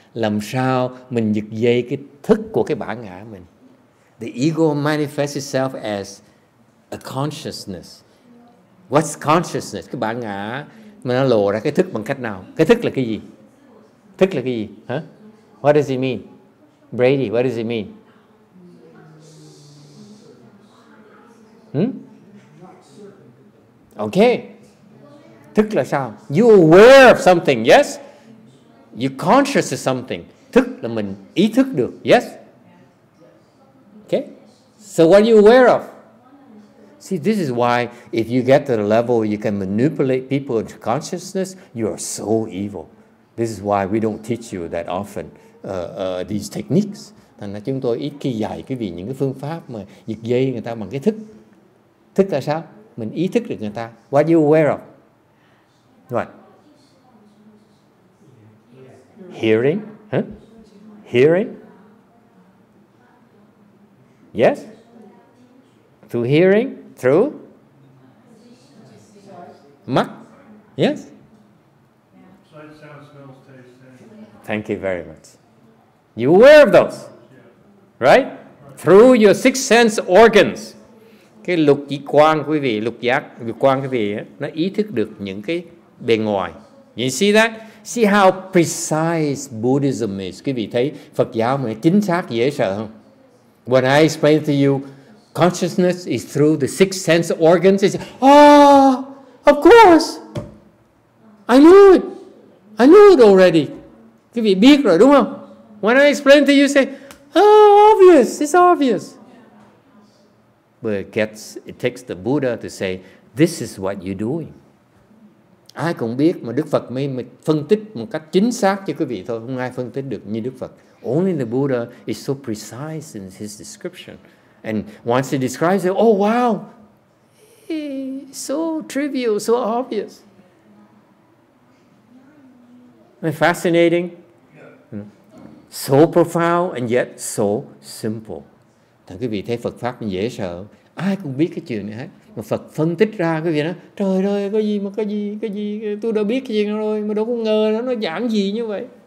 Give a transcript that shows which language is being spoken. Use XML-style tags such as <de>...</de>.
<vi>Làm sao mình giật dây cái thức của cái bản ngã mình?</vi> <en>The ego manifests itself as a consciousness. What's consciousness?</en> <vi>Cái bản ngã mà nó lộ ra cái thức bằng cách nào? Cái thức là cái gì? Thức là cái gì? Huh?</vi> <en>What does it mean?</en> <vi>Brady, what does it mean? Okay. Thức là sao?</vi> <en>You're aware of something, yes? You're conscious of something.</en> <vi>Thức là mình ý thức được, yes?</vi> <en>Okay. So what are you aware of? See, this is why if you get to the level you can manipulate people into consciousness, you are so evil. This is why we don't teach you that often these techniques.</en> <vi>Thành ra chúng tôi ít khi dạy quý vị những cái phương pháp mà giật dây người ta bằng cái thức. Thức là sao? Mình ý thức được người ta.</vi> <en>What are you aware of? What? Hearing? Huh? Hearing? Yes? Through hearing? Through?</en> <vi>Mắt? Yes?</vi> <en>Sight, sound, smells, taste, Thank you very much. You aware of those? Right? Through your six sense organs.</en> <vi>Cái lục giác quan quý vị, lục quan quý vị, nó ý thức được những cái bề ngoài.</vi> <en>You see that? See how precise Buddhism is.</en> <vi>Quý vị thấy Phật giáo mà chính xác dễ sợ không?</vi> <en>When I explain to you, consciousness is through the six sense organs. It's, of course. I knew it. I knew it already.</en> <vi>Quý vị biết rồi đúng không?</vi> <en>When I explain to you, say, obvious, it's obvious. But it takes the Buddha to say, this is what you're doing.</en> <vi>Ai cũng biết, mà Đức Phật mới phân tích một cách chính xác cho quý vị thôi. Không ai phân tích được như Đức Phật.</vi> <en>Only the Buddha is so precise in his description. And once he describes it, oh wow, so trivial, so obvious. Isn't it fascinating? So profound and yet so simple.</en> <vi>Thằng quý vị thấy Phật Pháp dễ sợ. Ai cũng biết cái chuyện này hết. Mà Phật phân tích ra quý vị nói, trời ơi, có gì, tôi đã biết cái gì rồi, mà đâu có ngờ nó giản dị như vậy.</vi>